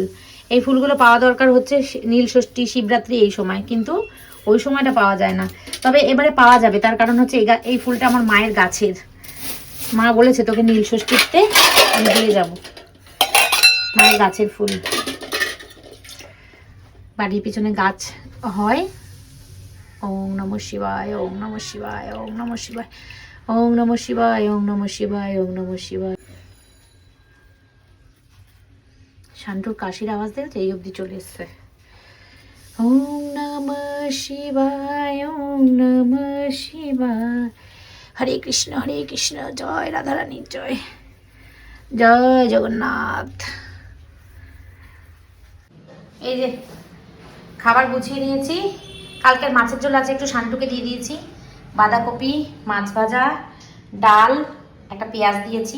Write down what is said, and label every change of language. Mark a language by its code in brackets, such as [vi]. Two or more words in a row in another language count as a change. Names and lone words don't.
[bn] এই ফুলগুলো পাওয়া দরকার হচ্ছে নীল ষষ্ঠী, শিবরাত্রি এই সময়, কিন্তু ওই সময়টা পাওয়া যায় না। তবে এবারে পাওয়া যাবে, তার কারণ হচ্ছে এই ফুলটা আমার মায়ের গাছের। মা বলেছে তোকে নীল ষষ্ঠীতে আমি দিয়ে যাবো। মায়ের গাছের ফুল, বাড়ির পিছনে গাছ হয়। [sa] ওম নমঃ শিবায়, ওম নমঃ শিবায়, ওম নমঃ শিবায়, ওম নমঃ শিবায়, ওম নমঃ শিবায়, ওম নমঃ শিবায়। [bn] শান্তুর কাশির আওয়াজ দেখছে, এই অবধি চলে এসছে। [sa] ওম নমঃ শিবায়, ওম নমঃ শিবায়। [bn] হরে কৃষ্ণ, জয় রাধারানীর জয়, জয় জগন্নাথ। এই যে খাবার গুছিয়ে নিয়েছি। কালকের মাছের ঝোল আছে, একটু শান্তুকে দিয়ে দিয়েছি। বাঁধাকপি, মাছ ভাজা, ডাল, একটা পেঁয়াজ দিয়েছি।